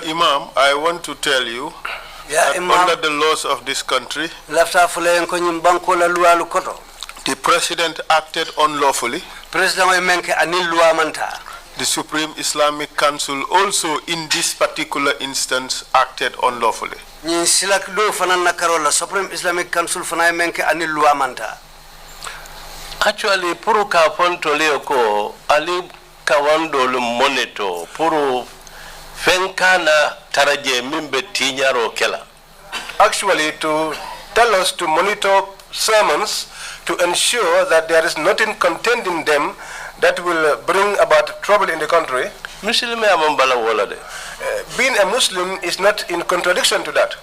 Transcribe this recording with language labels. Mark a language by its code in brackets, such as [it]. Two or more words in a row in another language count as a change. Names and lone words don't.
[en] Imam, I want to tell you that under the laws of this country, the president acted unlawfully. The Supreme Islamic Council also in this particular instance acted unlawfully. Supreme Islamic Council [man] actually puru ka fontoleo ko ali kawandolu monitor puru fenkana taraje mimbe tinyaro kela. [en] Actually to tell us to monitor sermons to ensure that there is nothing contained in them that will bring about trouble in the country. Being a Muslim is not in contradiction to that.